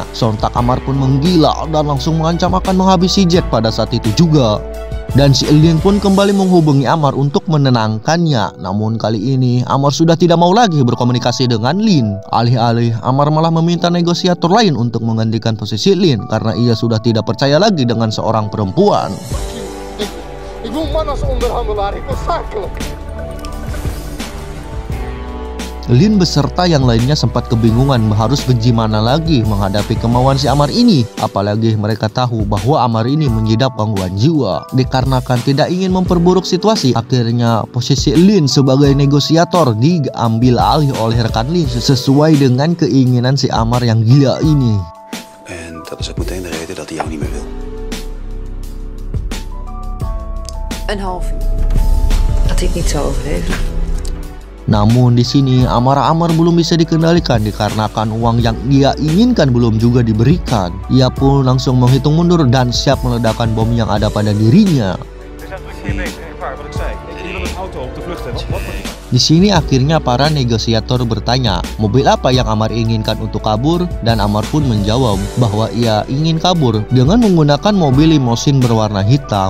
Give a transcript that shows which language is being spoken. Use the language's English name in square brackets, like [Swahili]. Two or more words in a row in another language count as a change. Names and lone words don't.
[Indonesian] Sontak Amar pun menggila dan langsung mengancam akan menghabisi Jack pada saat itu juga. Dan si Lin pun kembali menghubungi Amar untuk menenangkannya. Namun kali ini Amar sudah tidak mau lagi berkomunikasi dengan Lin. Alih-alih Amar malah meminta negosiator lain untuk menggantikan posisi Lin karena ia sudah tidak percaya lagi dengan seorang perempuan. [Dutch] Ik wil man als onderhandelaar, ik wil zakelijk. [Indonesian] Lin beserta yang lainnya sempat kebingungan harus bagaimana lagi menghadapi kemauan si Amar ini. Apalagi mereka tahu bahwa Amar ini mengidap gangguan jiwa. Dikarenakan tidak ingin memperburuk situasi, akhirnya posisi Lin sebagai negosiator diambil alih oleh rekan Lin sesuai dengan keinginan si Amar yang gila ini. [Dutch] En dat is ook meteen de reden dat hij jou niet meer wil. Een half uur. Dat hij het niet zou overleven. [Indonesian] Namun di sini amarah Amar belum bisa dikendalikan dikarenakan uang yang ia inginkan belum juga diberikan. Ia pun langsung menghitung mundur dan siap meledakkan bom yang ada pada dirinya. Di sini akhirnya para negosiator bertanya mobil apa yang Amar inginkan untuk kabur, dan Amar pun menjawab bahwa ia ingin kabur dengan menggunakan mobil limosin berwarna hitam.